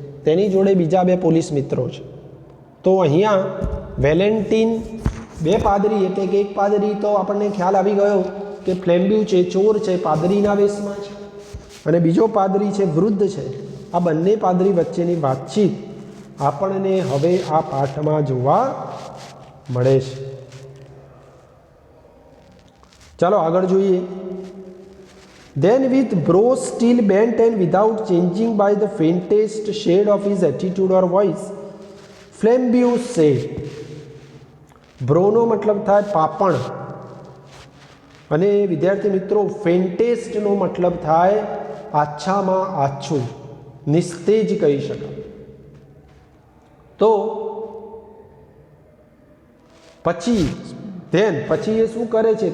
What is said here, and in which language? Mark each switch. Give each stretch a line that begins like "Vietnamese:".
Gujarati: તેની જોડે બીજા બે પોલીસ મિત્રો છે. તો અહીંયા વેલેન્ટિન બે પાદરી એટલે કે એક પાદરી તો આપણને ખ્યાલ આવી ગયો કે ફ્લેમ્બ્યુ છે, ચોર છે, પાદરીના વેશમાં છે. અને બીજો પાદરી છે, વૃદ્ધ છે. આ બંને પાદરી વચ્ચેની વાતચીત આપણને હવે આ પાઠમાં જોવા મળે છે. ચાલો આગળ જોઈએ.
English: Then with brow still bent and without changing by the faintest shade of his attitude or voice, Flambeau said.
Gujarati: બ્રોનો મતલબ થાય પાપણ અને વિદ્યાર્થી મિત્રો ફેન્ટેસ્ટનો મતલબ થાય આછામાં આછું, નિસ્તેજ કહી શકાય. તો પછી એ શું કરે છે?